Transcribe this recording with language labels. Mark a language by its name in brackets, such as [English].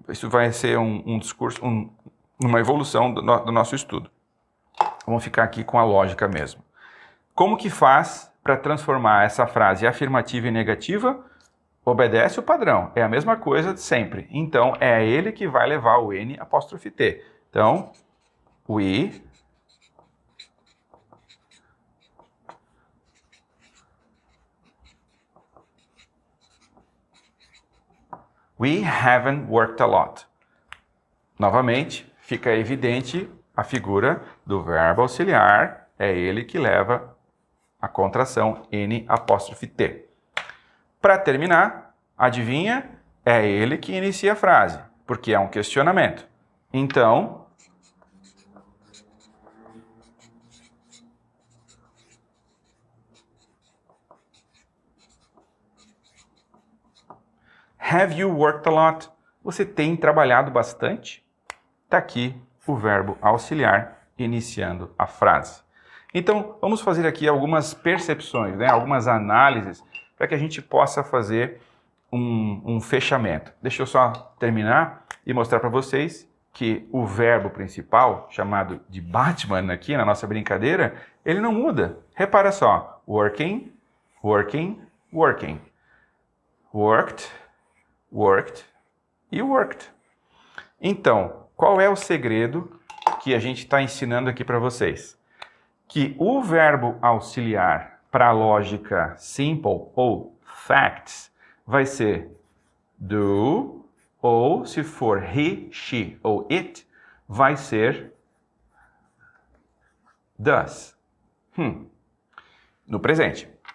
[Portuguese] Isso vai ser um discurso, uma evolução do nosso estudo. Vamos ficar aqui com a lógica mesmo. Como que faz para transformar essa frase afirmativa e negativa? Obedece o padrão, é a mesma coisa de sempre. Então, é ele que vai levar o N''T. [English] Então, we haven't worked a lot. [Portuguese] Novamente, fica evidente a figura do verbo auxiliar, é ele que leva a contração N''T. Para terminar, adivinha? É ele que inicia a frase, porque é um questionamento. [English] Então, have you worked a lot? [Portuguese] Você tem trabalhado bastante? Está aqui o verbo auxiliar iniciando a frase. Então, vamos fazer aqui algumas percepções, né? Algumas análises, para que a gente possa fazer um fechamento. Deixa eu só terminar e mostrar para vocês que o verbo principal, chamado de Batman aqui na nossa brincadeira, ele não muda. Repara só, working, working, working. [English] Worked, worked e worked. [Portuguese] Então, qual é o segredo que a gente está ensinando aqui para vocês? Que o verbo auxiliar para a lógica simple ou facts vai ser do, ou se for he, she ou it, vai ser does. No presente.